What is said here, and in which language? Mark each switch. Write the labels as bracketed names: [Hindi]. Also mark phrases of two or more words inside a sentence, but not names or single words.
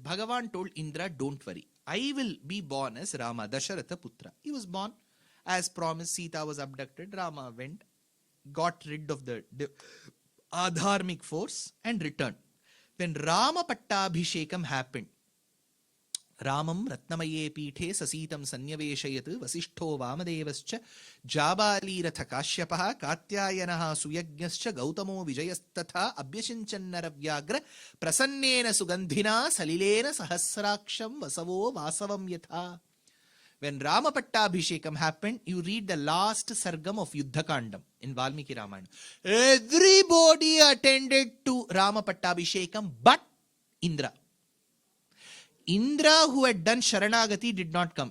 [English] Bhagavan told Indra, don't worry. I will be born as Rama, Dasharatha Putra. He was born as promised. Sita was abducted. Rama went, got rid of the adharmic force and returned. When Rama Pattabhishekam happened, [Sanskrit] Ramam Ratnamaye Pithe Sasitam Sanyaveshayat Vasishtho Vamadevascha Jabali Ratha Kashyapaha Katyayanaha Suyagyascha Gautamo Vijayastatha Abhyashinchannaravyagра Prasannena Sugandhina Salilena Sahasraksham Vasavo Vasavam Yatha. [English] When Rama Pattabhishekam happened, you read the last sargam of Yudha Kandam in Valmiki Ramayana. Everybody attended to Rama Pattabhishekam but Indra. Indra, who had done Sharanagati, did not come.